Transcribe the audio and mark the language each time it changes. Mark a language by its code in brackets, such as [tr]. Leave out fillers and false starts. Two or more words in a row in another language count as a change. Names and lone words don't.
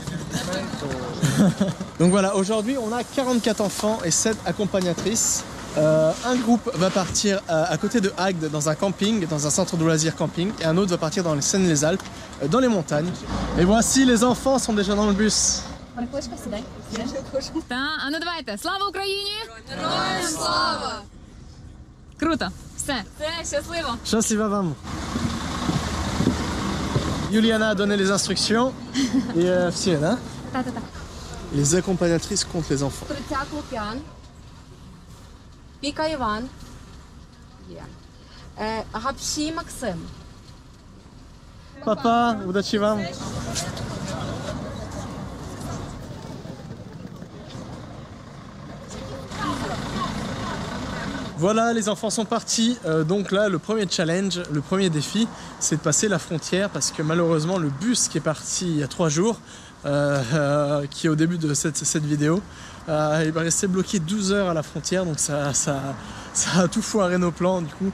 [fr] Donc voilà, aujourd'hui on a 44 enfants et 7 accompagnatrices. Un groupe va partir à côté de Agde dans un camping, dans un centre de loisirs camping, et un autre va partir dans les Seine-les-Alpes, dans les montagnes. Et voici, les enfants sont déjà dans le bus. [uk] А ну давайте, слава Україні! Героям слава! Круто, все, щасливо! Щасливо вам. [fr] Juliana a donné les instructions et Fiena. Les accompagnatrices comptent les enfants. [uk] Піка Іван, Гапші Максим. [ru] Papa, удачи вам. [fr] Voilà, les enfants sont partis. Donc là, le premier challenge, le premier défi, c'est de passer la frontière parce que malheureusement, le bus qui est parti il y a 3 jours, qui est au début de cette vidéo, il va rester bloqué 12 heures à la frontière, donc ça a tout foiré nos plans du coup.